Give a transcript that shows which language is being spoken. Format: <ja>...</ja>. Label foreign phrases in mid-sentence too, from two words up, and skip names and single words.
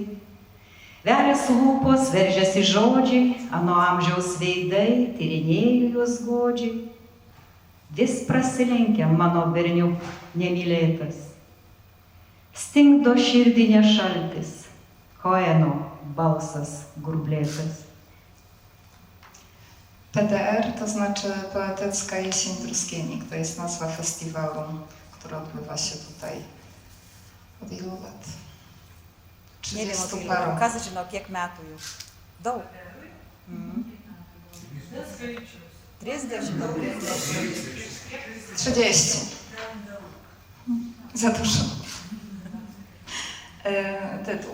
<lt>Verias lūpos, veržiasi žodžiai, ano amžiaus veidai, tyrinėju juos godžiai. Vis prasilenkia mano berniuk nemylėtas. Stingdo širdinė šaltis, Koeno balsas grublėtas.</lt> <pl>PDR to znaczy Poetycka Jesień Truskienik. To jest nazwa festiwalu, który odbywa się tutaj od ilu lat? 30 parą.</pl> <lt>Kas žino, kiek metų jau? Daug. 30.</lt> <pl>Za dużo. Tytuł.</pl>